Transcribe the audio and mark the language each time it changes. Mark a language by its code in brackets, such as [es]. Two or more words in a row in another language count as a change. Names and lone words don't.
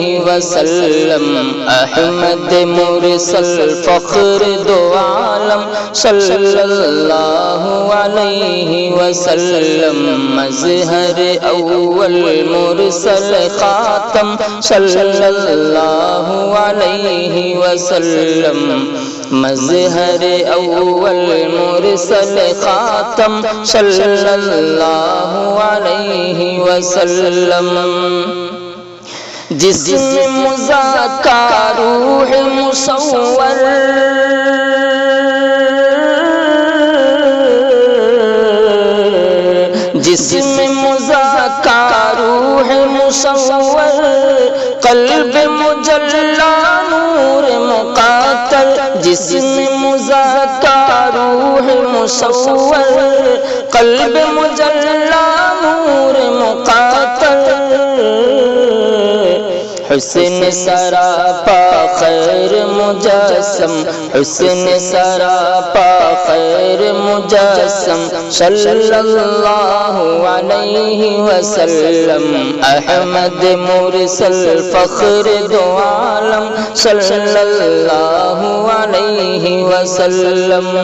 [ur] وسلم، احمد مرسل فخر دو عالم [ar] صلی اللہ علیہ وسلم، [ur] مظہر اول مرسل خاتم [ar] صلی اللہ علیہ وسلم، [ur] مظہر اول مرسل خاتم [ar] صلی اللہ علیہ وسلم، [ur] جسم مزکا روح مصور، جسم مزکا روح مصور، قلب مجلا نور مقاتل، جسم مزکا روح مصور، قلب مجلا نور مقاتل، حسن سراپا خیر مجسم، حسن سراپا خیر مجسم [ar] صلی اللہ علیہ وسلم، [ur] احمد مرسل فخر دو عالم [ar] صلی اللہ علیہ وسلم،